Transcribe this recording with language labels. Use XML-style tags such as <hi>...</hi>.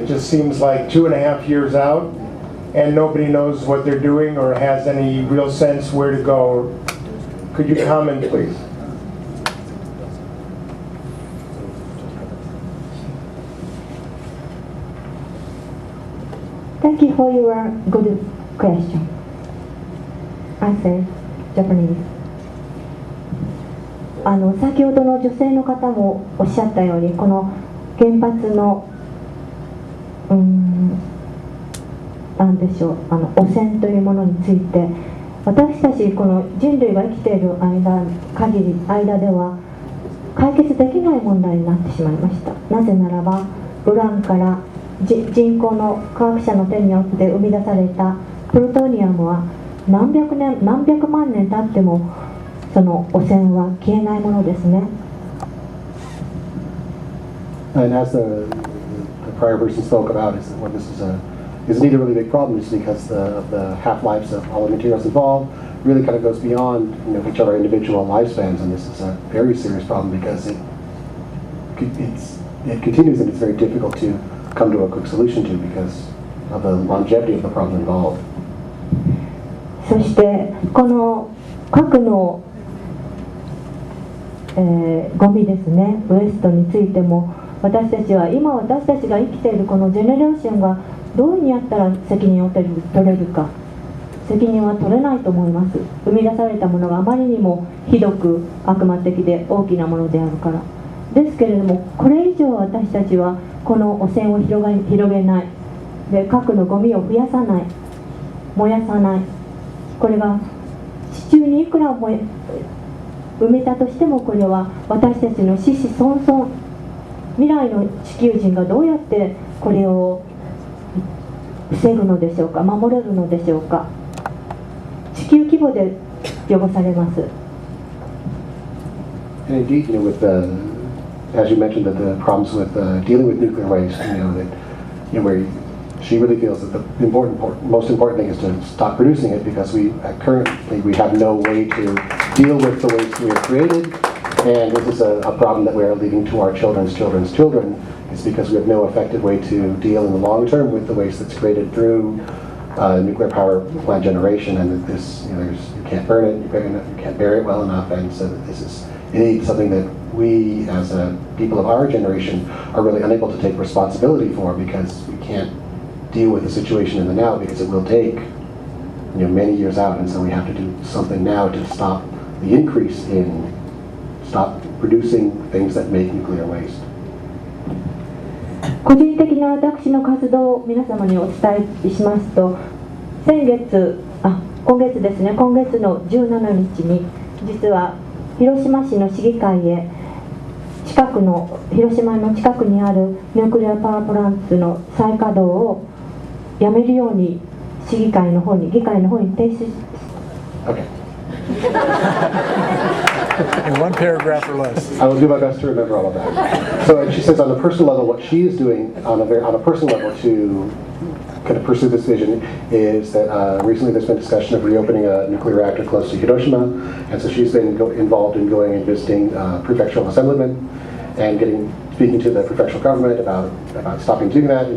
<en>It just seems like 2.5 years out and nobody knows what they're doing or has any real sense where to go. Could you comment, please? Thank you for your good question. I say Japanese.</en> <ja>先ほどの女性の方もおっしゃったように、この原発のなんでしょう、汚染というものについて、私たちこの人類が生きている間では解決できない問題になってしまいました。なぜならば、ウランから人工の科学者の手によって生み出されたプルトニウムは何百万年経ってもその汚染は消えないものですね。</ja> <en>And as the prior person spoke about, is that this is indeed a really big problem, just because the half-lives of all the materials involved really kind of goes beyond each of our individual lifespans, and this is a very serious problem because it continues and it's very difficult to come to a quick solution to because of the longevity of the problem involved.</en> <ja>そしてこの核の、ゴミですね、ウエストについても私たちは今私たちが生きているこのジェネレーションがどういうふうにやったら責任を取れるか、責任は取れないと思います。生み出されたものがあまりにもひどく悪魔的で大きなものであるからですけれども、これ以上私たちはこの汚染を広げないで、核のゴミを増やさない、燃やさない、これが地中にいくら埋めたとしても、これは私たちの子々孫々、未来の地球人がどうやってこれを防ぐのでしょうか、守れるのでしょうか。地球規模で汚されます。</ja> <en>And indeed, with as you mentioned, that the problems with dealing with nuclear waste, where she really feels that the most important thing is to stop producing it, because currently we have no way to deal with the waste we have created, and this is a problem that we are leaving to our children's children. It's because we have no effective way to deal in the long term with the waste that's created through nuclear power plant generation, and that this, you can't burn it, you can't bury it well enough, and so that this is indeed something that we, as people of our generation, are really unable to take responsibility for, because we can't deal with the situation in the now, because it will take many years out, and so we have to do something now to stop the increase in stop producing things that make nuclear waste.</en> <ja>個人的な私の活動を皆様にお伝えしますと、今月ですね、今月の17日に実は広島市の市議会へ広島の近くにあるニュークリアパワープランツの再稼働をやめるように議会の方に提出。</ja> <en>Okay. In one paragraph or less. I will do my best to remember all of that. So she says, on a personal level, what she is doing on a personal level to kind of pursue this vision is that recently there's been discussion of reopening a nuclear reactor close to Hiroshima, and so she's been involved in going and visiting prefectural assemblymen and speaking to the prefectural government about stopping doing that.</en>